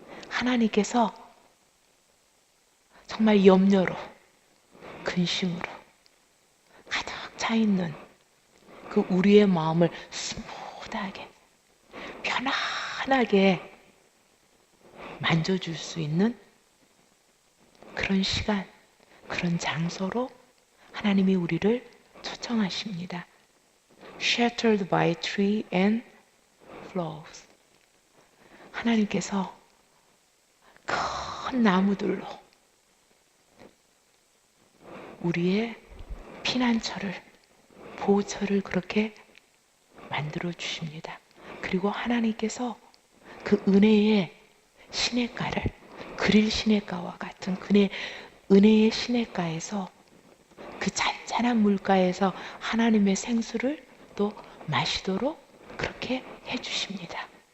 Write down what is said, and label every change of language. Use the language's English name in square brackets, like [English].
[Korean] 하나님께서 정말 염려로, 근심으로 가득 차 있는 그 우리의 마음을 스무드하게, 편안하게 만져줄 수 있는 그런 시간, 그런 장소로 하나님이 우리를 초청하십니다. [English] Sheltered by tree and flowers. [Korean] 하나님께서 큰 나무들로 우리의 피난처를, 보호처를 그렇게 만들어 주십니다. 그리고 하나님께서 그 은혜의 시냇가를, 그릴 시냇가와 같은 은혜의 시냇가에서, 그 잔잔한 물가에서 하나님의 생수를 또 마시도록 그렇게 해주십니다.